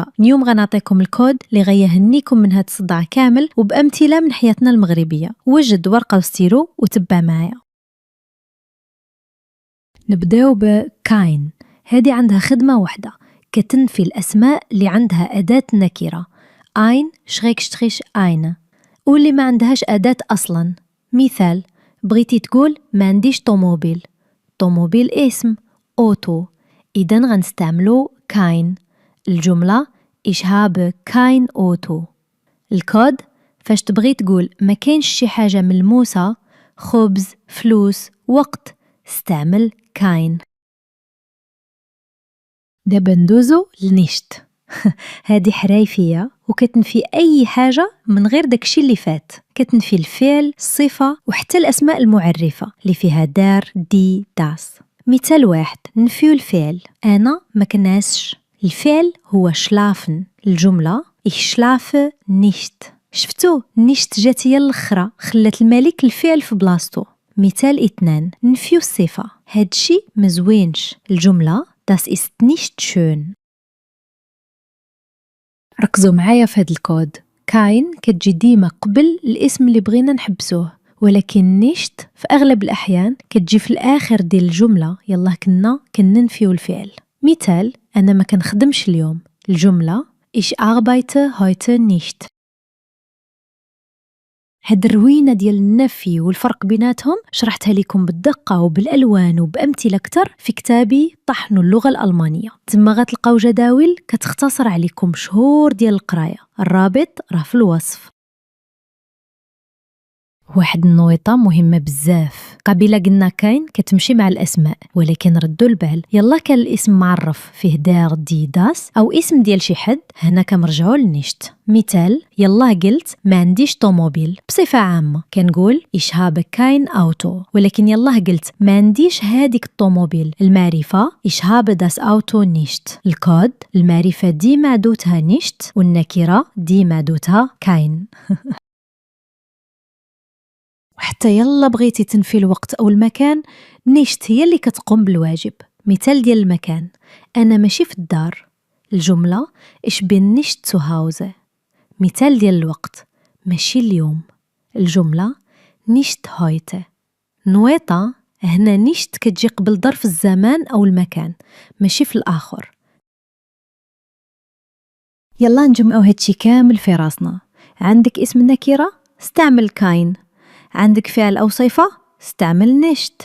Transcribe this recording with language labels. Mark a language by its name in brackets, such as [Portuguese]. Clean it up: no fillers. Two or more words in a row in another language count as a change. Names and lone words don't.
[Arabic] اليوم غنعطيكم الكود اللي غيهنيكم من هاد الصداع كامل وبأمثلة من حياتنا المغربية. وجد ورقة وستيرو وتبع معايا. نبداو بكاين. هذه عندها خدمة واحدة، كتنفي الأسماء اللي عندها أداة نكرة [German] ein / eine [Arabic] واللي ما عندهاش أداة أصلا. مثال، بغيتي تقول ما عنديش طوموبيل. طوموبيل اسم أوتو، إذن غنستعملو كاين. [German] الجملة ich habe kein Auto. [Arabic] الكود فاش تبغي تقول ما كاينش شي حاجة ملموسة، خبز، فلوس، وقت، استعمل كاين. دابا ندوزو لنشت. هادي حرايفية وكتنفي أي حاجة من غير داكشي اللي فات، كتنفي الفعل، الصفة وحتى الأسماء المعرفة اللي فيها [German] der, die, das. [Arabic] مثال واحد، نفيو الفعل، أنا ما كنعسش. الفعل هو شلافن. الجملة [German] ich schlafe nicht. [Arabic] شفتو نشت جات هي الأخرى، خلات الملك الفعل في بلاصتو. مثال اثنان، نفيو الصفة، هادشي مزوينش. [German] الجملة das ist nicht schön. [Arabic] ركزوا معايا في هاد الكود. كاين كتجي ديما قبل الاسم اللي بغينا نحبسوه، ولكن نشت في أغلب الأحيان كتجي في الآخر ديال الجملة يلا كنا كننفيو الفعل. مثال، أنا ما كنخدمش اليوم. [German] الجملة ich arbeite heute nicht. [Arabic] هاد الروينة ديال النفي والفرق بيناتهم شرحتها لكم بالدقة وبالألوان وبأمثلة كتر في كتابي طحن اللغة الألمانية. تما غتلقاو جداول كتختصر عليكم شهور ديال القراية. الرابط راه في الوصف. واحد النويطة مهمة بزاف، قبيلة قلنا كاين كتمشي مع الأسماء، ولكن ردو البال يلا كان الاسم معرف فيه [German] der, die, das [Arabic] أو اسم ديال شي حد، هنا كنرجعو للنشت. مثال، يلا قلت ما عنديش طوموبيل. بصفة عامة كنقول [German] ich habe kein Auto، [Arabic] ولكن يلا قلت ما عنديش هاديك الطوموبيل. [German] المعرفة ich habe das Auto nicht. [Arabic] الكود، المعرفة دي معدوتها نشت والنكرة دي معدوتها كاين. وحتى يلا بغيتي تنفي الوقت أو المكان، نشت هي اللي كتقوم بالواجب. مثال ديال المكان، أنا ماشي في الدار. [German] الجملة ich bin nicht zu Hause. [Arabic] مثال ديال الوقت، ماشي اليوم. [German] الجملة nicht heute. [Arabic] نويطة، هنا نشت كتجي قبل ظرف الزمان أو المكان، ماشي في الآخر. يلا نجمعو هادشي كامل في راسنا. عندك اسم نكرة، استعمل كاين. عندك فعل أو صفة، استعمل نشت.